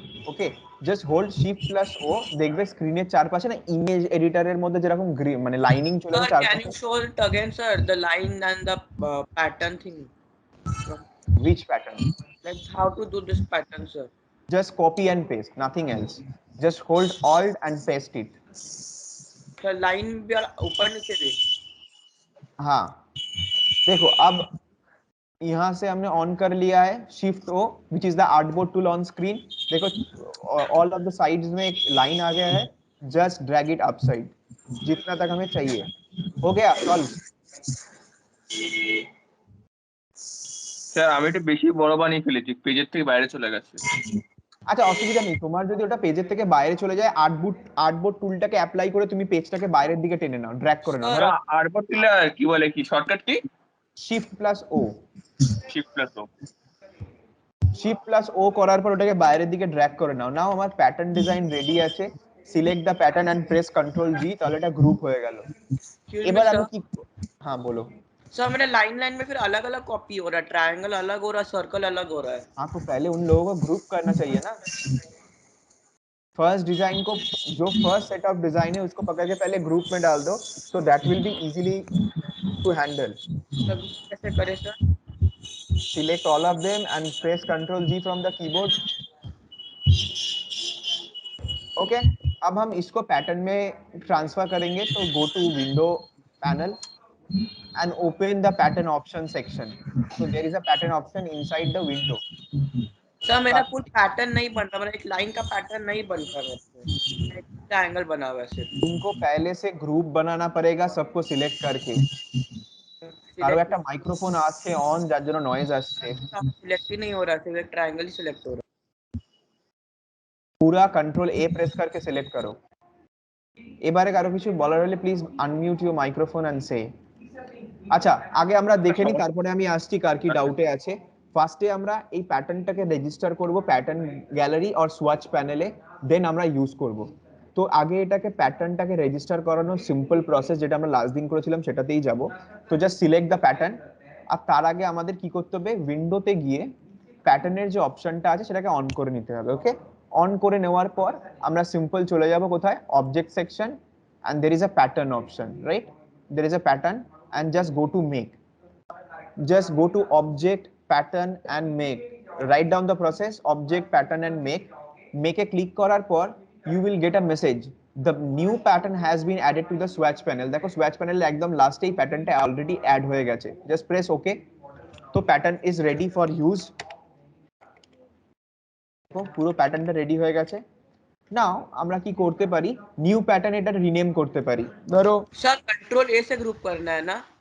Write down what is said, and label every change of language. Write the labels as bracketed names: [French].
[Bangla] ওকে, just hold shift+o, দেখবে স্ক্রিনের চারপাশে না ইমেজ এডিটরের মধ্যে যেরকম মানে লাইনিং চলে [English] Sir, [Bangla] আসে। [English] can you show it again, sir? The line and the pattern thing. Which pattern? Like how to do this pattern, sir? Just copy and paste, nothing else. Just hold Alt and paste it. [Hindi] Sir, line भी ऊपर नीचे भी. हाँ, देखो अब यहाँ से हमने ऑन कर लिया है Shift+o, [English] which is the artboard tool on screen. [Hindi] देखो [English] all of the sides [Hindi] में एक लाइन आ गया है, [English] just drag it upside [Hindi] जितना तक हमें चाहिए। हो गया सॉल्व? [Bangla] স্যার আমি একটু বেশি বড় বানিয়ে ফেলেছি, পেজের থেকে বাইরে চলে গেছে। আচ্ছা, অসুবিধা নেই, তোমার যদি ওটা পেজের থেকে বাইরে চলে যায়, আর্টবোর্ড টুলটাকে অ্যাপ্লাই করে তুমি পেজটাকে বাইরের দিকে টেনে নাও, ড্র্যাগ করে নাও। ধরো আর্টবোর্ড টুলে কি বলে, কি shortcut key? [English] Shift+o। Shift+o। [Bangla] Shift+o করার পর ওটাকে বাইরের দিকে ড্র্যাগ করে নাও। নাও আমার প্যাটার্ন ডিজাইন রেডি আছে, select the pattern and press control জি, তাহলে এটা গ্রুপ হয়ে গেল। এবার আমি কি, [Hindi] हाँ बोलो। सर मेरे लाइन में फिर अलग अलग कॉपी हो रहा है, ट्रायंगल अलग हो रहा है, सर्कल अलग हो रहा है। हाँ, तो पहले उन लोगों को ग्रुप करना चाहिए ना। फर्स्ट डिजाइन को, जो फर्स्ट सेट ऑफ डिजाइन है उसको पकड़ के पहले ग्रुप में डाल दो, [English] so that will be easily to handle. [Hindi] सब कैसे करें sir? [English] Select all of them and press Ctrl G from the keyboard. [Hindi] Okay अब हम इसको पैटर्न में ट्रांसफर करेंगे, तो go to window panel [English] and open the pattern option section. So there is a pattern option inside the window. [Hindi] Sir मेरा full pattern नहीं बन रहा, मतलब एक लाइन का पैटर्न नहीं बन रहा है, एक ट्रायंगल बना हुआ है सिर्फ। इनको पहले से ग्रुप बनाना पड़ेगा सबको सिलेक्ट करके। [Bangla] কারো একটা মাইক্রোফোন আছে অন, যার জন্য নয়েজ আসছে। [Hindi] सिलेक्ट ही नहीं हो रहा, सिर्फ एक ट्रायंगल ही सिलेक्ट हो रहा। पूरा कंट्रोल ए प्रेस करके सिलेक्ट करो। [Bangla] এবারে কারো কিছু বলার হলে please unmute your microphone and সে। আচ্ছা আগে আমরা দেখে নি, তারপরে আমি আসছি কার কি ডাউটে আছে। ফার্স্টে আমরা এই প্যাটার্নটাকে রেজিস্টার করব প্যাটার্ন গ্যালারি আর সোয়াচ প্যানেলে, দেন আমরা ইউজ করব। তো আগে এটাকে প্যাটার্নটাকে রেজিস্টার করানোর সিম্পল প্রসেস যেটা আমরা লাস্ট দিন করেছিলাম সেটাতেই যাব। তো জাস্ট সিলেক্ট দ্য প্যাটার্ন, আর তার আগে আমাদের কি করতে হবে, উইন্ডোতে গিয়ে প্যাটার্নের যে অপশনটা আছে সেটাকে অন করে নিতে হবে। ওকে, অন করে নেওয়ার পর আমরা সিম্পল চলে যাব কোথায়, object section, [English] and there is a pattern option, right? There is a pattern and just go to make, just go to object, pattern and make, write down the process, object, pattern and make a click [Bangla] করার পর [English] you will get a message, the new pattern has been added to the swatch panel. [Bangla] দেখো swatch panel এ একদম লাস্টে এই প্যাটার্নটা already add হয়ে গেছে, [English] just press okay. [Bangla] তো pattern [English] is ready for use, [Bangla] পুরো প্যাটার্নটা রেডি হয়ে গেছে। নাও আমরা কি করতে পারি, নিউ প্যাটার্ন এটা রিনেম করতে পারি। ধরো [Hindi] सर कंट्रोल ए से ग्रुप करना है ना?